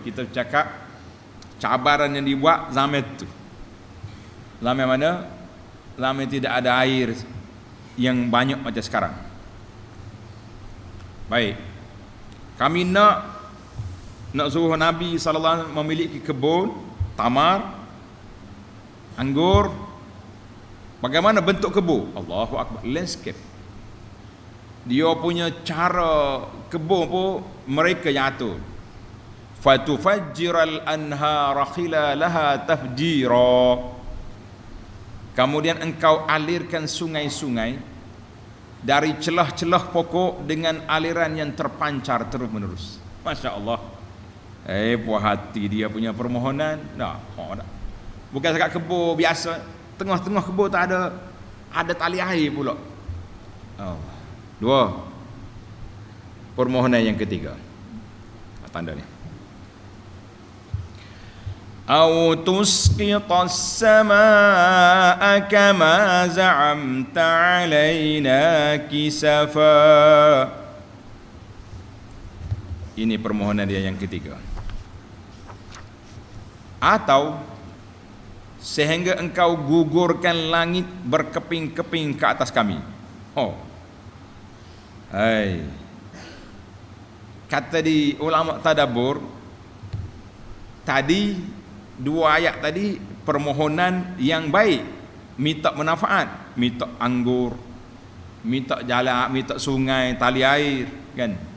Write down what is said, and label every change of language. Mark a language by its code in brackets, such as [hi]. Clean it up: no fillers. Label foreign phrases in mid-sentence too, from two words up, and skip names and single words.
[ms] Kita cakap cabaran yang dibuat zaman tu. Zaman mana? Zaman tidak ada air yang banyak macam sekarang. Baik, kami nak suruh Nabi [ar] صلى الله عليه وسلم [ms] memiliki kebun tamar, anggur. Bagaimana bentuk kebun? [ar] الله أكبر, [ms] landscape. Dia punya cara kebun pun mereka yang atur. [ar] فتفجر الأنهار خلالها تفجيرا. [ms] Kemudian engkau alirkan sungai-sungai dari celah-celah pokok dengan aliran yang terpancar terus menerus. [ar] ما شاء الله. [ms] Puas hati dia punya permohonan. Bukan sekat kebun biasa, tengah-tengah kebun tak ada tali air pula. 2. Permohonan yang ketiga. Tanda ni. [ar] أو تسقط السماء كما زعمت علينا كسفا. [ms] Ini permohonan dia yang ketiga. Atau sehingga engkau gugurkan langit berkeping-keping ke atas kami. Oh, hai. Kata di ulama tadabbur, tadi dua ayat tadi permohonan yang baik, minta manfaat, minta anggur, minta jalan, minta sungai, tali air, kan?